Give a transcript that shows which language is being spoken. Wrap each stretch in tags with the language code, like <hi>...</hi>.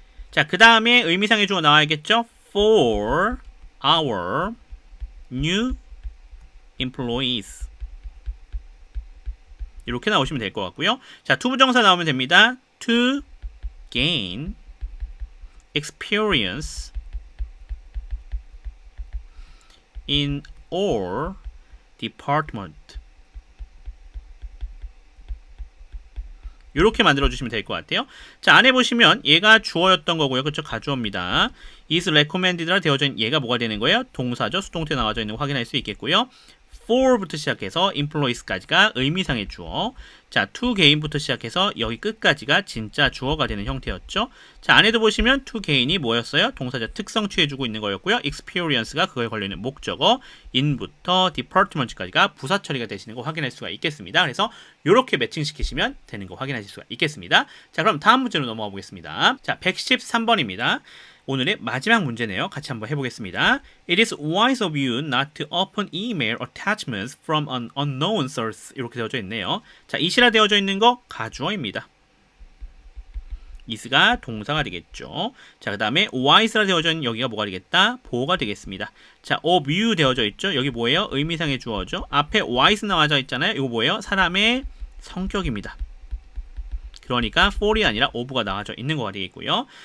<ko>자, 그 다음에 의미상의 주어 나와야겠죠?</ko> <en>for our new employees</en> <ko>이렇게 나오시면 될 것 같고요. 자, 투부정사 나오면 됩니다.</ko> <en>to gain experience in our department</en> <ko>이렇게 만들어주시면 될 것 같아요. 자, 안에 보시면 얘가 주어였던 거고요. 그쵸? 가주어입니다.</ko> <en>is recommended</en> <ko>라 되어져 있는 얘가 뭐가 되는 거예요? 동사죠. 수동태 나와져 있는 거 확인할 수 있겠고요. for부터 시작해서 employees까지가 의미상의 주어. 자,</ko> <en>to gain</en> <ko>부터 시작해서 여기 끝까지가 진짜 주어가 되는 형태였죠. 자, 안에도 보시면</ko> <en>to gain</en> <ko>이 뭐였어요? 동사적 특성 취해주고 있는 거였고요. experience가 그거에 걸려있는 목적어, in부터 department까지가 부사 처리가 되시는 거 확인할 수가 있겠습니다. 그래서 이렇게 매칭시키시면 되는 거 확인하실 수가 있겠습니다. 자, 그럼 다음 문제로 넘어가 보겠습니다. 자, 113번입니다. 오늘의 마지막 문제네요. 같이 한번 해보겠습니다.</ko> <en>It is wise of you not to open email attachments from an unknown source.</en> <ko>이렇게 되어져 있네요. 자, 이시라 되어져 있는 거 가주어입니다. is가 동사가 되겠죠. 자, 그 다음에 wise라 되어져 있는 여기가 뭐가 되겠다? 보어가 되겠습니다. 자,</ko> <en>of you</en> <ko>되어져 있죠. 여기 뭐예요? 의미상의 주어죠. 앞에 wise 나와져 있잖아요. 이거 뭐예요? 사람의 성격입니다. 그러니까 for이 아니라 of가 나와져 있는 거가 되겠고요.</ko>